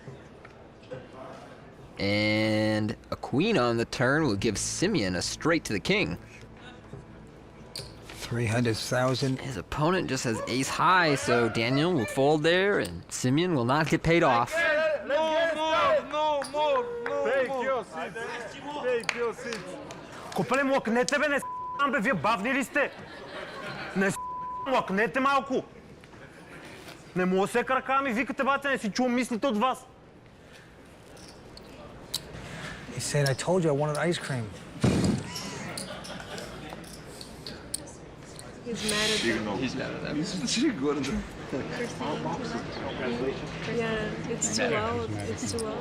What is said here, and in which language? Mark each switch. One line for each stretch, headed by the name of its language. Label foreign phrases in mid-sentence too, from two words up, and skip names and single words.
English: And a queen on the turn will give Simeon a straight to the king. 300,000. His opponent just has ace high, so Daniel will fold there, and Simeon will not get paid off. No more. Take your seat.
Bulgarian: Копале, млъкнете, бе, не с***ам, бе, вие бавни ли сте? Не с***ам, млъкнете малко. Не мога се крака, ми викате, бате, не си чувам мислите от вас.
English: He said, I told you I wanted ice cream. He's mad at them. He's mad at them. Yeah, it's too loud. It's too loud.